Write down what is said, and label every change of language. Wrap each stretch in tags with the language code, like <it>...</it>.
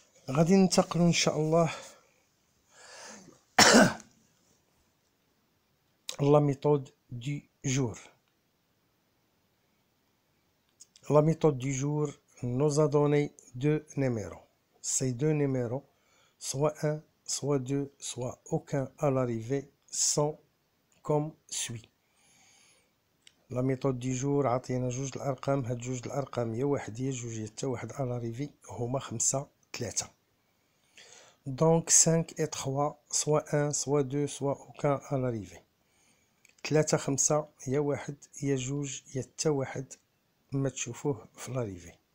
<ar>غادي ننتقلوا ان شاء الله لا ميثود دو جور. لا ميثود دو جور</ar> <fr>nous a donné deux numéros. Ces deux numéros, soit un, soit deux, soit aucun à l'arrivée, sont comme suit.</fr> <ar>لا ميثود دي جور عطينا جوج الارقام، هاد جوج الارقام يا واحد يا جوج يا حتى واحد الاريفي هما 5 3.</ar> <fr>دونك 5 et 3 soit 1 soit 2 soit aucun à l'arrivée.</fr> <ar>3 5 يا واحد يا جوج يا حتى واحد ما تشوفوه في الاريفي.</ar>